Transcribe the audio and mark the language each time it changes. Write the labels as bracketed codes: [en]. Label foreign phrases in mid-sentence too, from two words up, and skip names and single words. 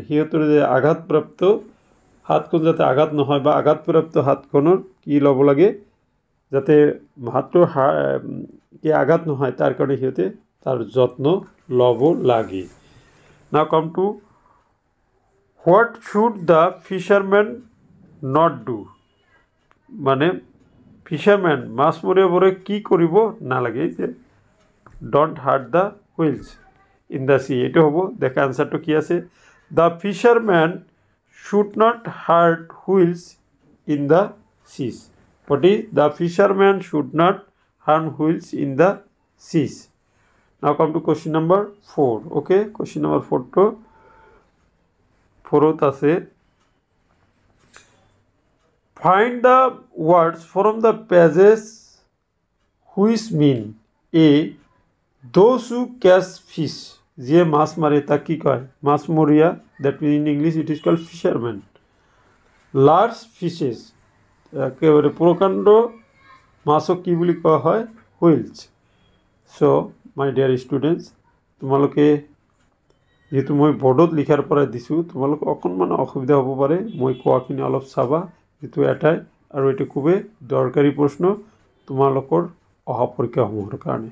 [as] সিহঁতৰ যে আঘাতপ্ৰাপ্ত হাতখন যাতে আঘাত নহয় বা আঘাতপ্ৰাপ্ত হাতখনৰ কি ল'ব লাগে যাতে হাতটোৰ কি আঘাত নহয় তাৰ কাৰণে সিহঁতে তাৰ যত্ন ল'ব লাগে। [en] now come to what should the fisherman not do [as] মানে ফিচাৰমেন মাছমৰীয়াবোৰে কি কৰিব নালাগে যে [en] don't hurt the whales in the sea. [as] এইটো হ'ব দেখা। আনসাৰটো কি আছে? [en] the fisherman should not hurt whales in the seas. what is the fisherman should not harm whales in the seas. now come to question number 4. okay, question number 4ত আছে find the words from the pages which mean a those who catch fish [as] যে মাছ মাৰে তাক কি কয় মাছমৰীয়া, [en] that means in English it is called fisherman. large fishes [as] একেবাৰে প্ৰকাণ্ড মাছক কি বুলি কোৱা হয় হুইলছ। [en] so my dear students, [as] তোমালোকে যেহেতু মই বৰ্ডত লিখাৰ পৰা দিছোঁ তোমালোক অকণমান অসুবিধা হ'ব পাৰে, মই কোৱাখিনি অলপ চাবা যেটো এটাই আৰু এইটো খুবেই দৰকাৰী প্ৰশ্ন তোমালোকৰ অহা পৰীক্ষাসমূহৰ কাৰণে।